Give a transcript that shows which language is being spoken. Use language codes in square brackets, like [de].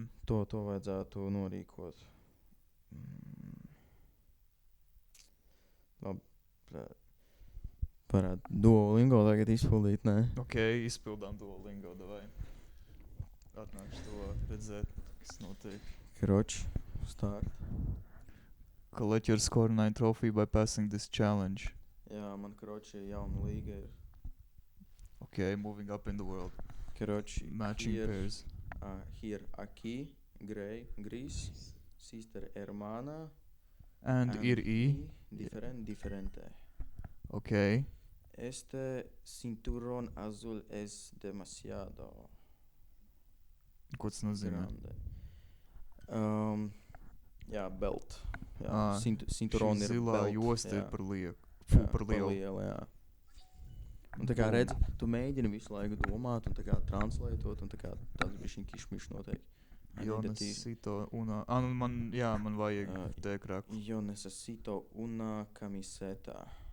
[lv] To vajadzētu norīkot. Labi, varētu Duolingo tagad izpildīt, ne? Ok, izpildām Duolingo, davai. Atnākšu to redzēt, kas notiek. Kroč, start. [en] Collect your score 9 trophy by passing this challenge. [lv] Jā, man kroči jauna līga ir. [en] Ok, moving up in the world. [lv] Kroči, [en] matching pairs. Here, [es] aquí, [en] grey, [es] gris, [en] sister, [es] hermana. [lv] And ir-i. [es] Diferente. [lv] Ok. [es] Este cinturón azul es demasiado [lv] Ko tas nozīmē? [es] grande. [lv] Jā, belt. Jā, cinturón šī ir zilā [en] belt. [lv] josta ir Jā. par lielu. Jā, Par lielu. jā. Un tā kā redzi, tu mēģini visu laiku domāt un tā kā translētot un tā kā tāds bišķiņ kišmiš notiek. [es] Yo necesito una... [lv] man vajag tēkraku. [es] Yo necesito una camiseta.